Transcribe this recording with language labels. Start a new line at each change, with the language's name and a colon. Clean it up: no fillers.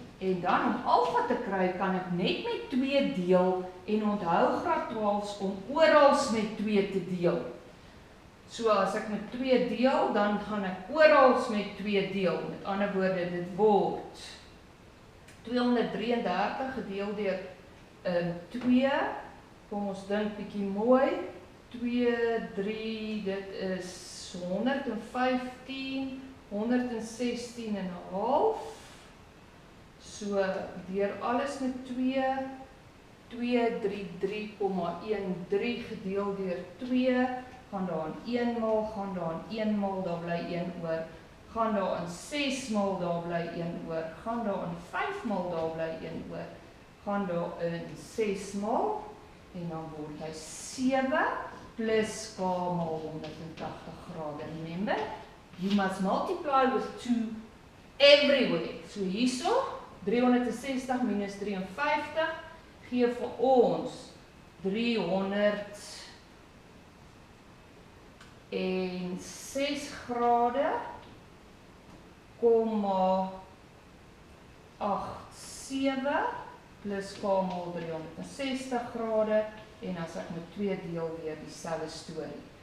Afrikaans: En dan om alpha te kry, kan ek net met 2 deel en onthou graad 12 om orals met 2 te deel. So as ek met 2 deel, dan gaan ek orals met 2 deel. Met ander woorde, dit word 233 gedeel deur 2, kom ons dink bietjie mooi, 2, 3, dit is 115, 116 en 'n half, so deur alles met 2, 233,13 gedeel deur 2, gaan daar in 1 maal, gaan daar in 1 maal, daar bly 1 oor, gaan daar in 6 maal, daar bly 1 oor, gaan daar in 5 maal, daar bly 1 oor, gaan daar in 6 maal, en dan word hy 7 plus K maal 180 grade.
English: Remember, you must multiply with 2 everywhere.
Afrikaans: So hierso, 360 minus 53, gee vir ons 306 grade, 0,87 plus K maal 360 grade, en as ek met 2 deel weer dieselfde storie.